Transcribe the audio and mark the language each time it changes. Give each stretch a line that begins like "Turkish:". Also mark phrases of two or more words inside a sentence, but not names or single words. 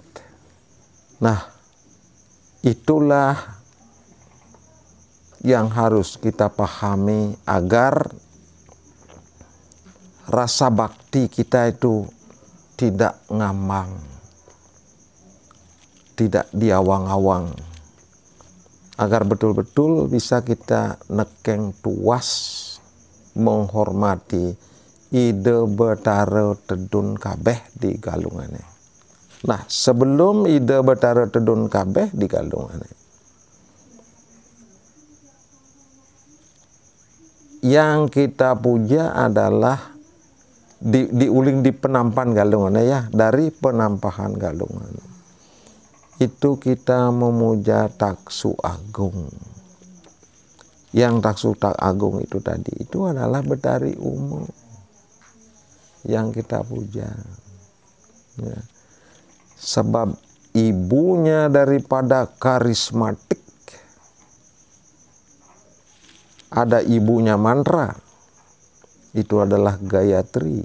Indonesian: Nah, itulah yang harus kita pahami agar rasa bakti kita itu tidak ngambang, tidak diawang-awang, agar betul-betul bisa kita
Balinese: nekeng tuas
Indonesian: menghormati
Balinese: ide Betara Tedun kabeh di galungane.
Indonesian: Nah, sebelum
Balinese: ide Betara Tedun kabeh di galungane,
Indonesian: yang kita puja adalah diuling di penampan galungannya, ya, dari penampahan galungan. Itu kita memuja Taksu Agung. Yang Taksu Agung itu tadi, itu adalah Betari Umo yang kita puja, ya. Sebab ibunya daripada karismatik, ada ibunya mantra, itu adalah Gayatri.